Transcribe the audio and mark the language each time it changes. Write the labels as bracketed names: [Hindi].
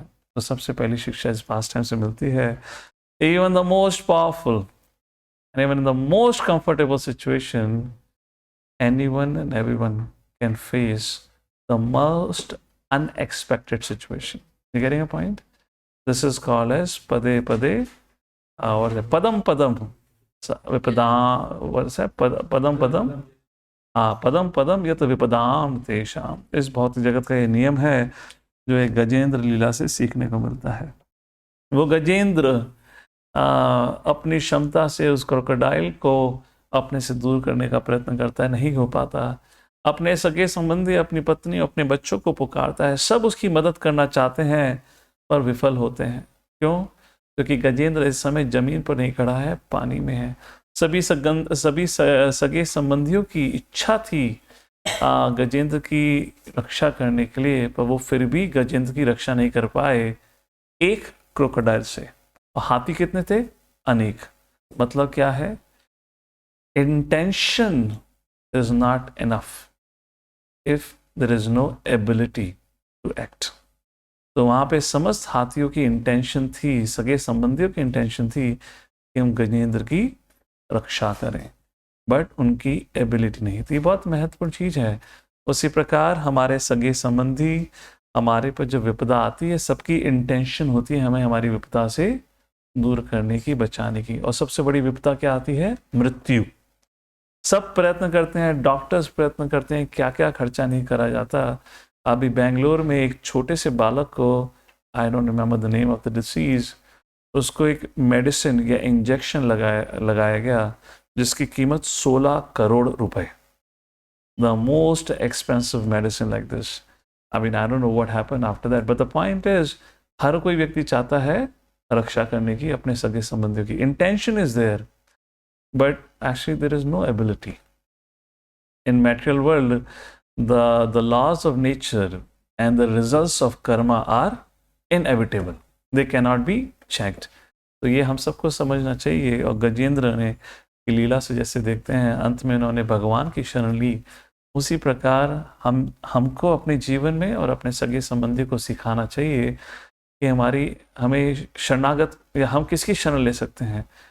[Hindi] तो सबसे पहली शिक्षा इस पास टाइम से मिलती है, [English] Even the most powerful and even in the most comfortable situation, anyone and everyone can face the most unexpected situation. You getting a point? This is called as pade pade or padam padam. What is that? Padam padam. [Sanskrit] पदम पदम यत विपदाम तेषाम। [Hindi] इस भौतिक जगत का ये नियम है जो एक गजेंद्र लीला से सीखने को मिलता है। वो गजेंद्र अपनी क्षमता से उस क्रोकोडाइल को अपने से दूर करने का प्रयत्न करता है, नहीं हो पाता। अपने सगे संबंधी, अपनी पत्नी, अपने बच्चों को पुकारता है, सब उसकी मदद करना चाहते हैं पर विफल होते हैं। क्यों? क्योंकि गजेंद्र इस समय जमीन पर नहीं खड़ा है, पानी में है। सभी सगे संबंधियों की इच्छा थी गजेंद्र की रक्षा करने के लिए, पर वो फिर भी गजेंद्र की रक्षा नहीं कर पाए एक क्रोकोडाइल से। और हाथी कितने थे? अनेक। मतलब क्या है? [English] Intention is not enough if there is no ability to act। [Hindi] तो वहाँ पे समस्त हाथियों की इंटेंशन थी, सगे संबंधियों की इंटेंशन थी कि हम गजेंद्र की रक्षा करें। बट उनकी एबिलिटी नहीं थी। बहुत महत्वपूर्ण चीज़ है। उसी प्रकार हमारे सगे संबंधी, हमारे पर जो विपदा आती है, सबकी इंटेंशन होती है हमें हमारी विपदा से दूर करने की, बचाने की। और सबसे बड़ी विपदा क्या आती है? मृत्यु। सब प्रयत्न करते हैं, डॉक्टर्स प्रयत्न करते हैं, क्या क्या खर्चा नहीं करा जाता। अभी बेंगलोर में एक छोटे से बालक को, [English] I don't remember the name of the disease, [Hindi] उसको एक मेडिसिन या इंजेक्शन लगाया गया जिसकी कीमत 16 करोड़ रुपए। [English] The most expensive medicine like this. I mean I don't know what happened after that, but the point is [Hindi] हर कोई व्यक्ति चाहता है रक्षा करने की अपने सगे संबंधियों की। [English] Intention is there, but actually there is no ability. In material world, the laws of nature and the results of karma are inevitable. They cannot be checked. [Hindi] तो ये हम सबको समझना चाहिए। और गजेंद्र ने की लीला से जैसे देखते हैं अंत में उन्होंने भगवान की शरण ली, उसी प्रकार हमको अपने जीवन में और अपने सगे संबंधी को सिखाना चाहिए कि हमें शरणागत, या हम किसकी शरण ले सकते हैं?